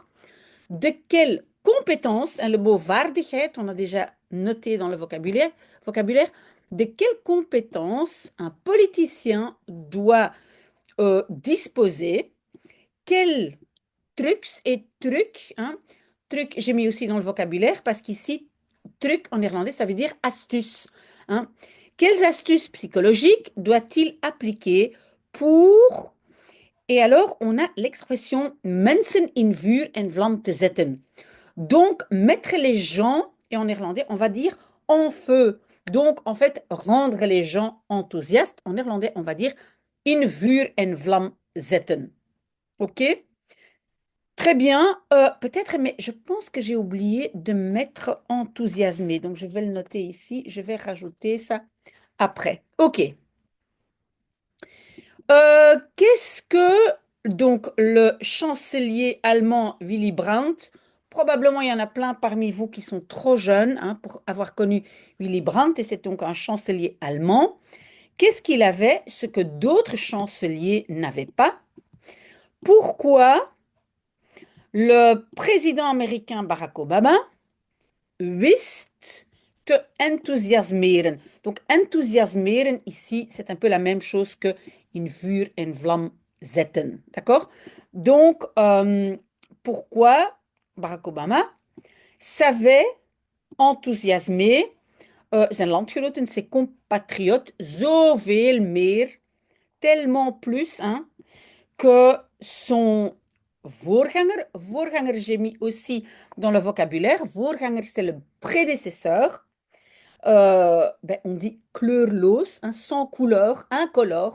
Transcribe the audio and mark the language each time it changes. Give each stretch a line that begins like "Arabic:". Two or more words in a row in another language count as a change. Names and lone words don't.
French: De quelle compétence, hein, le mot vaardigheid, on a déjà noté dans le vocabulaire, de quelle compétence un politicien doit disposer, quels trucs, hein, truc, j'ai mis aussi dans le vocabulaire parce qu'ici, truc en néerlandais, ça veut dire astuce, hein. Quelles astuces psychologiques doit-il appliquer pour et alors, on a l'expression
Dutch: mensen in vuur en vlam te zetten.
French: Donc, mettre les gens, et en néerlandais, on va dire en feu. Donc, en fait, rendre les gens enthousiastes. En néerlandais, on va dire
Dutch: in vuur en vlam zetten.
French: OK? Très bien. Peut-être, mais je pense que j'ai oublié de mettre enthousiasmé. Donc, je vais le noter ici. Je vais rajouter ça après. OK. Qu'est-ce que donc le chancelier allemand Willy Brandt, probablement il y en a plein parmi vous qui sont trop jeunes, hein, pour avoir connu Willy Brandt, et c'est donc un chancelier allemand. Qu'est-ce qu'il avait, ce que d'autres chanceliers n'avaient pas? Pourquoi le président américain Barack Obama
Dutch: wist te enthousiasmeren?
French: Donc enthousiasmeren ici, c'est un peu la même chose que
Dutch: in vuur en vlam zetten.
French: D'accord? Donc, pourquoi Barack Obama savait enthousiasmer
Dutch: zijn landgenoten,
French: ses compatriotes,
Dutch: zoveel meer,
French: tellement plus, hein, que son voorganger. Voorganger, j'ai mis aussi dans le vocabulaire. Voorganger, c'est le prédécesseur. On dit kleurloos, hein, sans couleur, incolore.